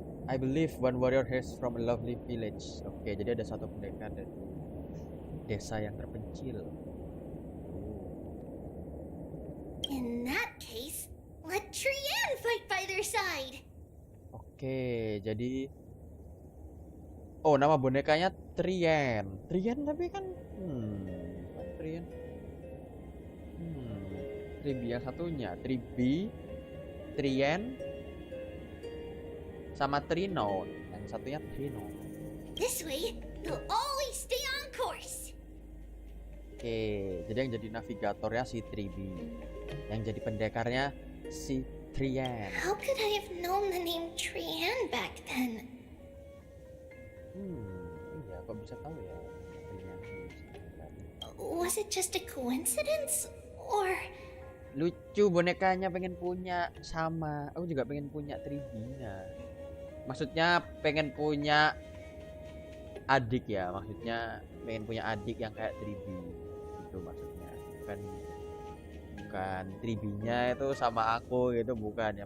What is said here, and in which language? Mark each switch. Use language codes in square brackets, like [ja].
[en] I believe one warrior hails from a lovely village. [id] Oke, jadi ada satu pendekar dari desa yang terpencil. [en] In that case, let Trian fight by their side. [id] Oke, jadi oh nama bonekanya Trian. Trian tapi kan bukan Trian. Tribi yang satunya, Tribi, Trian, sama Trino. Yang satunya Trino. [en] This way, you'll always stay on course. [id] Oke, jadi yang jadi navigatornya si Tribi, yang jadi pendekarnya si Trian. [en] How could I have known the name Trian back then? [id] Iya, kok bisa tahu ya Trian? [en] Was it just a coincidence? Or [id] Lucu bonekanya, pengen punya sama. Aku juga pengen punya 3D-nya. Maksudnya pengen punya adik ya, maksudnya pengen punya adik yang kayak 3D gitu maksudnya. Bukan 3D-nya itu sama aku gitu, bukan ya.